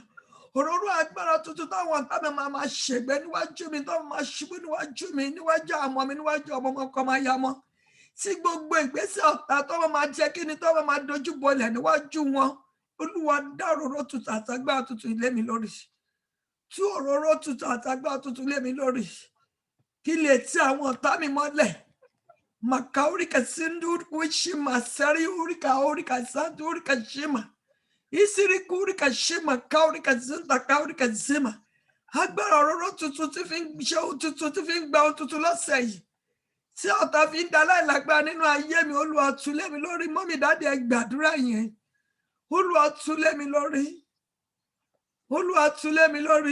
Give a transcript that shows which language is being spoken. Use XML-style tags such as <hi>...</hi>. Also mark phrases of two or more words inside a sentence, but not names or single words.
<yo>Òróró agbára tuntun táwọn ọ̀tá mi máa ṣègbé níwájú mi tó máa ṣubú níwájú mi níwájú àmọ́ mi níwájú ọmọ ọkọ máa yá mọ́. Tí gbogbo ìgbésẹ̀ ọ̀tá tó máa jẹ́ kí ni tó máa dojú bolẹ̀ níwájú wọn. Olúwa dá òróró tuntun àtàgbára tuntun lé mi lórí. Tú òróró tuntun àtàgbára tuntun lé mi lórí. Kí lè tí àwọn ọ̀tá mi mọ́lẹ̀. Makaurika sindu wishima sari urika sandu urika shima. Isiri kurika shima kaurika zinda kaurika zima. Agbára òróró tuntun tí fi ń ṣe ohun tuntun tí fi ń gba ohun tuntun lọ́sẹ̀ yìí. tí ọ̀tá fi ń da láìlágbára nínú ayé mi, Olúwa tú lé mi lórí. Mọ́mì dáàdì ẹ gbàdúrà yẹn. Olúwa tú lé mi lórí. Olúwa tú lé mi lórí.</yo>